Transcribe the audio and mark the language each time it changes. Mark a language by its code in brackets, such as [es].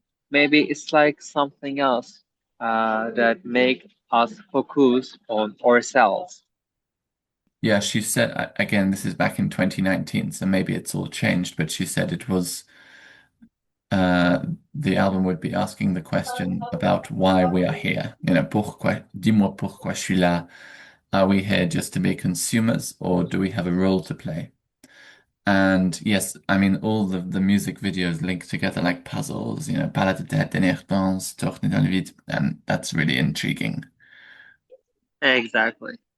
[en] Maybe it's like something else that make us focus on ourselves. Yeah, she said, again, this is back in 2019, so maybe it's all changed, but she said it was the album would be asking the question about why we are here. [fr] Pourquoi, dis-moi pourquoi je suis là. [en] Are we here just to be consumers or do we have a role to play? And yes, I mean, all the music videos link together like puzzles, Balade de tête, dernière danse, Tourner dans le vide, and that's really intriguing. Exactly.